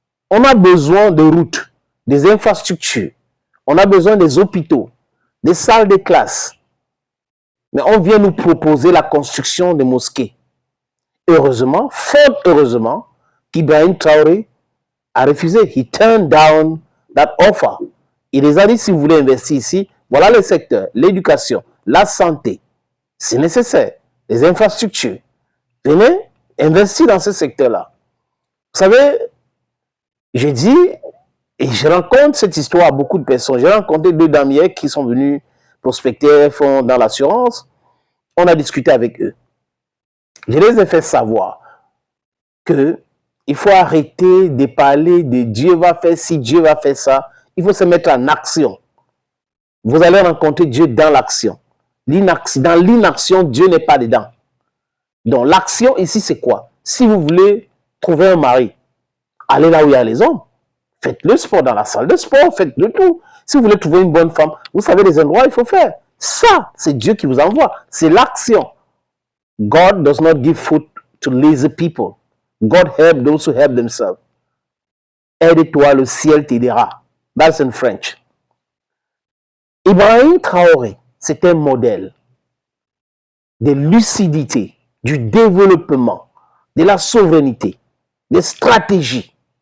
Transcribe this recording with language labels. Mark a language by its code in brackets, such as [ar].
[fr] On a besoin de routes, des infrastructures. On a besoin des hôpitaux, des salles de classe. Mais on vient nous proposer la construction de mosquées. Heureusement, fort heureusement, qu'Ibrahim Traoré a refusé. [en] He turned down that offer. [fr] Il les a dit, si vous voulez investir ici, voilà les secteurs, l'éducation, la santé. C'est nécessaire. Les infrastructures. Venez investir dans ce secteur-là. Vous savez, j'ai dit, et je rencontre cette histoire à beaucoup de personnes. J'ai rencontré 2 dames hier qui sont venues prospecter, font dans l'assurance. On a discuté avec eux. Je les ai fait savoir que il faut arrêter de parler de Dieu va faire ci, Dieu va faire ça. Il faut se mettre en action. Vous allez rencontrer Dieu dans l'action. Dans l'inaction, Dieu n'est pas dedans. Donc l'action ici, c'est quoi? Si vous voulez trouver un mari, allez là où il y a les hommes. Faites le sport dans la salle de sport, faites le tout. Si vous voulez trouver une bonne femme, vous savez les endroits où il faut faire. Ça, c'est Dieu qui vous envoie. C'est l'action. [en] God does not give food to lazy people. God help those who help themselves. [fr] Aide-toi, le ciel t'aidera. [en] That's in French. [fr] Ibrahim Traoré, c'est un modèle de lucidité, du développement, de la souveraineté, des stratégies.